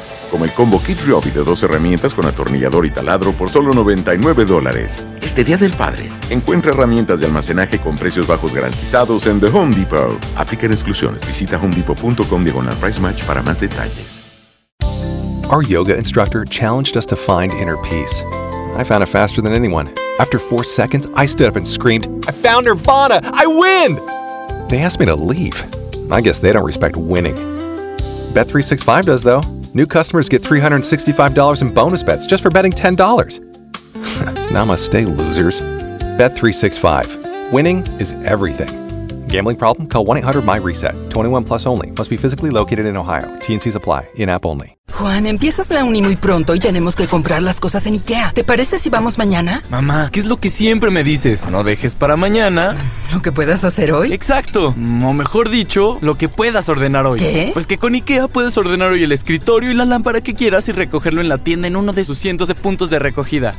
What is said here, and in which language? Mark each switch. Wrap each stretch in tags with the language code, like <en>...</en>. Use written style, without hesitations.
<es>Como el combo Kit Ryobi de dos herramientas con atornillador y taladro por solo $99. Este Día del Padre, encuentra herramientas de almacenaje con precios bajos garantizados en The Home Depot. Aplican exclusiones. Visita homedepot.com/pricematch para más detalles.</es> <en>Our yoga instructor challenged us to find inner peace. I found it faster than anyone. After 4 seconds, I stood up and screamed, "I found Nirvana! I win!" They asked me to leave. I guess they don't respect winning. Bet365 does, though. New customers get $365 in bonus bets just for betting $10. Namaste, losers. Bet365. Winning is everything. Gambling problem? Call 1-800-MY-RESET. 21 plus only. Must be physically located in Ohio. TNCs apply. In-app only.</en> <es>Juan, empiezas la uni muy pronto y tenemos que comprar las cosas en IKEA. ¿Te parece si vamos mañana? Mamá, ¿qué es lo que siempre me dices? No dejes para mañana. ¿Lo que puedas hacer hoy? Exacto. O mejor dicho, lo que puedas ordenar hoy. ¿Qué? Pues que con IKEA puedes ordenar hoy el escritorio y la lámpara que quieras y recogerlo en la tienda en uno de sus cientos de puntos de recogida.</es>